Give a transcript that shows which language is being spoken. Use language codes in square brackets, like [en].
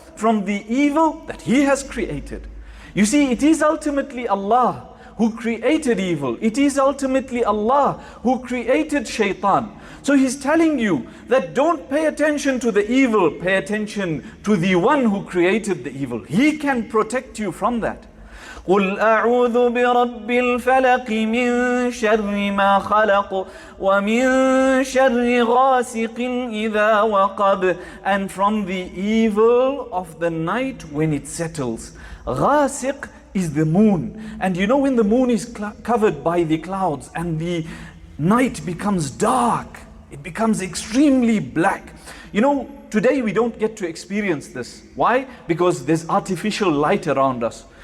[en] From the evil that He has created. You see, it is ultimately Allah who created evil. It is ultimately Allah who created shaitan. So He's telling you that don't pay attention to the evil, pay attention to the one who created the evil. He can protect you from that. [ar] قل أعوذ برب الفلق من شر ما خلق ومن شر غاسق إذا وقب. [en] And from the evil of the night when it settles. غاسق is the moon. And you know, when the moon is covered by the clouds and the night becomes dark, it becomes extremely black. You know, today we don't get to experience this. Why? Because there's artificial light around us.